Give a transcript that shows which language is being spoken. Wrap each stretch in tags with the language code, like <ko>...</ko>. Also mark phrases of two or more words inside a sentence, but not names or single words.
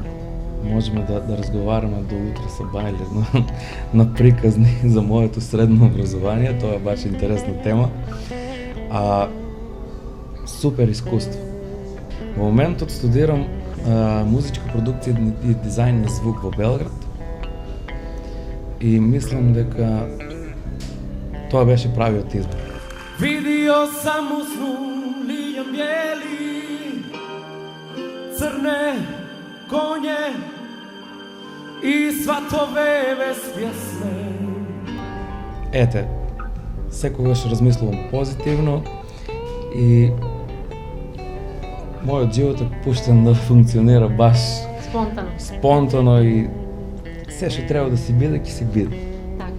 <mk>Можеме да разговараме до утре со Бајлер на приказни за моето средно образование, тоа е баш интересна тема. Супер искуство. Во моментот студирам музичка продукција и дизајн на звук во Белград и мислам дека тоа беше правиот избор.</mk> <hr>Vidio sam u snu liljom bijeli, crne konje i svatove bez pjesme.</hr> <mk>Ете, секогаш размислувам позитивно и мојот живот е пуштен да функционира баш спонтано и се што треба да си биде, ќе си биде. Така.</mk>